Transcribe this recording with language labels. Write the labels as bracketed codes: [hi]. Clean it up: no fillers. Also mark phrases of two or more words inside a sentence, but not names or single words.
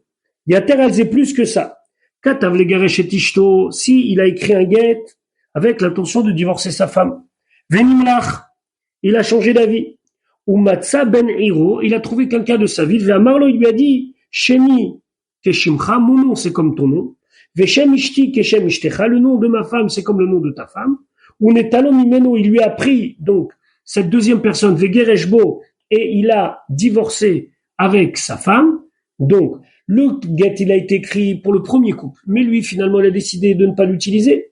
[fr] Yater, elle sait plus que ça. [he] כתב לגרש את אשתו, [fr] si il a écrit un guet, avec l'intention de divorcer sa femme. Venimlach, il a changé d'avis. [he] ומצא בן עירו, [fr] il a trouvé quelqu'un de sa ville. Ve'amarlo, il lui a dit, [he] שמי כשמך, [fr] mon nom c'est comme ton nom. [he] ושם אשתי כשם אשתך, [fr] le nom de ma femme c'est comme le nom de ta femme. [he] ונטלו ממנו, [fr] il lui a pris donc cette deuxième personne, Vegereshbo, et il a divorcé avec sa femme. Donc le guet il a été écrit pour le premier couple, mais lui finalement il a décidé de ne pas l'utiliser.